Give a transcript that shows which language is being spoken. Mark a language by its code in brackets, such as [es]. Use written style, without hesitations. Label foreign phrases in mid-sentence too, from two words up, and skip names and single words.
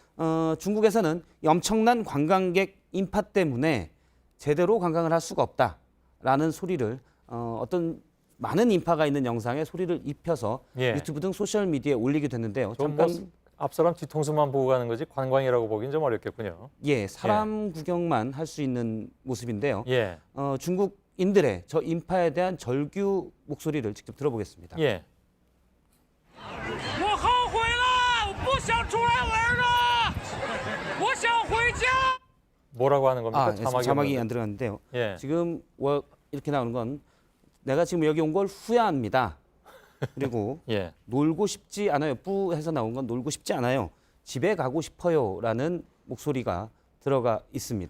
[ko] 중국에서는 이 엄청난 관광객 인파 때문에 제대로 관광을 할 수가 없다라는 소리를 어떤 많은 인파가 있는 영상에 소리를 입혀서 예. 유튜브 등 소셜 미디어에 올리게 됐는데요. 잠깐 앞사람 뒤통수만 보고 가는 거지 관광이라고 보기는 좀 어렵겠군요. 예, 사람 구경만 할 수 있는 모습인데요. 예. 중국인들의 저 인파에 대한 절규 목소리를 직접 들어보겠습니다. 예. [zh] 我后悔了，我不想出来玩了，我想回家。 [ko] 뭐라고 하는 겁니까? 자막이 없는데. 안 들어갔는데요. 예. 지금 이렇게 나오는 건 내가 지금 여기 온 걸 후회합니다. 그리고 예. 놀고 싶지 않아요. 뿌해서 나온 건 놀고 싶지 않아요. 집에 가고 싶어요라는 목소리가 들어가 있습니다.